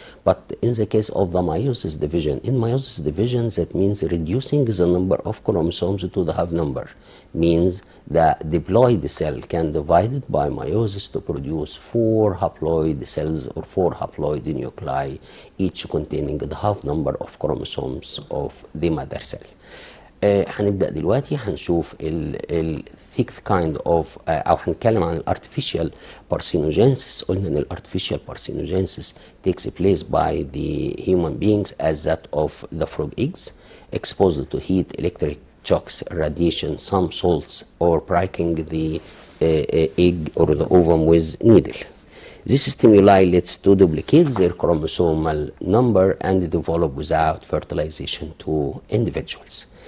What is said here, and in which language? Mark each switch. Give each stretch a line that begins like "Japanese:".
English: But in the case of the meiosis division, in meiosis division that means reducing the number of chromosomes to the half number. Means the diploid cell can divide it by meiosis to produce 4 haploid cells or 4 haploid nuclei, each containing the half number of chromosomes of the mother cell.
Arabic: هنبدأ دلوقتي هنشوف ال
English: thick kind of
Arabic: أو هنتكلم عن artificial parthenogenesis. قلنا إن
English: artificial parthenogenesis takes place by the human beings as that of the frog eggs, exposed to heat, electric shocks, radiation, some salts, or pricking the egg or the ovum with needle. This stimuli leads to duplicate their chromosomal number and develop without fertilization to individuals.